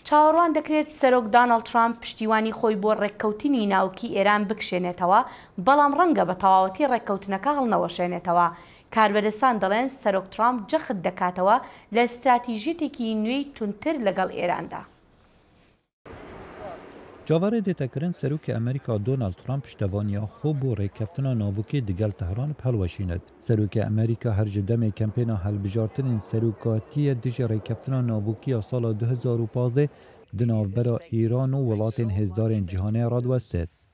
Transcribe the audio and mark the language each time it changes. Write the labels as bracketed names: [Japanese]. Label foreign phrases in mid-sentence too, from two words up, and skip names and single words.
[Central Kurdish] چاوەڕوان دەکرێت سەرۆک داناڵد ترامپ پشتیوانی خۆی بۆ ڕێککەوتنی ناوکی ئێران بکشێنێتەوە، بەڵام ڕەنگە بە تەواوەتی ڕێککەوتنەکە هەڵنەوەشێنێتەوە. کاربەدەستان دەڵێن سەرۆک ترامپ جەخت دەکاتەوە لە استراتیژیتێکی نوێی تونتر لەگەڵ ئێراندا. [Kurdish] جاوارê dêtekirin Serokê Amerîka Donald Trump piştevaniya xwe bo rêkeftina navokê digel Tehran helweşînet. Serokê Amerîka her ji demê kempêna helbijartinên serokatiyê dijî rêkeftina navokiya sala 2015 di navbera Îran û welatên hêzdarên cîhanê radwestet.